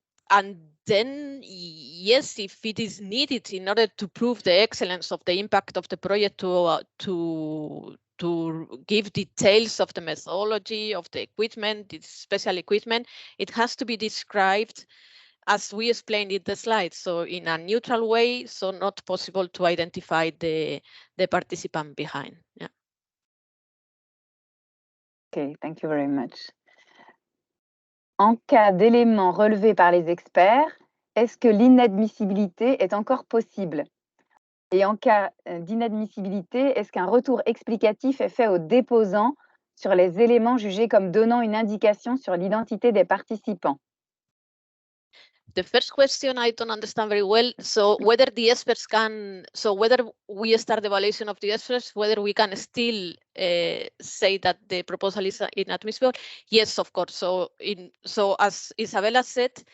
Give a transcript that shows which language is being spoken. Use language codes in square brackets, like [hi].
[en] And then, yes, if it is needed in order to prove the excellence of the impact of the project to give details of the methodology, of the equipment, the special equipment, it has to be described as we explained in the slide, so in a neutral way, so not possible to identify the participant behind. Yeah. Okay, thank you very much. [fr] En cas d'éléments relevés par les experts, est-ce que l'inadmissibilité est encore possible? Et en cas d'inadmissibilité, est-ce qu'un retour explicatif est fait aux déposants sur les éléments jugés comme donnant une indication sur l'identité des participants? [en] The first question I don't understand very well. So whether the experts can, so whether we start the evaluation of the experts, whether we can still say that the proposal is inadmissible? Yes, of course. So as Isabella said,